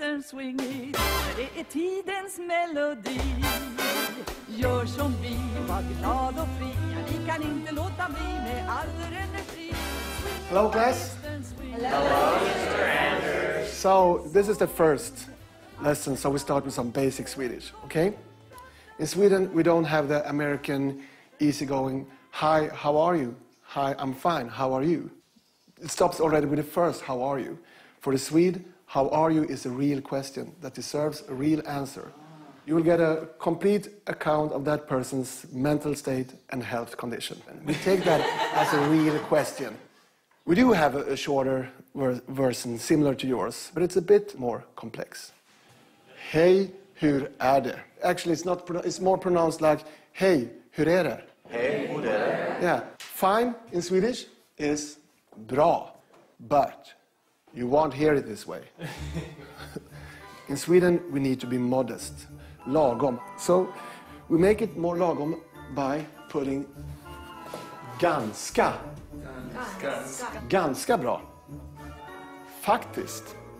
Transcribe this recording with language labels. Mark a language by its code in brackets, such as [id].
[sv] Swing it, det är tidens melodi. Gör som vi, var glad och fri. Vi kan inte låta bli med all vår energi. [en] Hello, class. Hello, Mr. Anders. So this is the first lesson, so we start with some basic Swedish, okay? In Sweden, we don't have the American easygoing, hi, how are you? Hi, I'm fine, how are you? It stops already with the first, how are you? For the Swede, how are you is a real question that deserves a real answer. You will get a complete account of that person's mental state and health condition. We take that as a real question. We do have a shorter version similar to yours, but it's a bit more complex. [sv] Hej, hur är det? [en] Actually, it's more pronounced like [sv] hej, hur är det? Hej, hur är det? [en] Yeah. Fine in Swedish is bra, but you won't hear it this way. In Sweden, we need to be modest. Lagom. So we make it more lagom by putting ganska. [sv] Ganska bra. Faktiskt.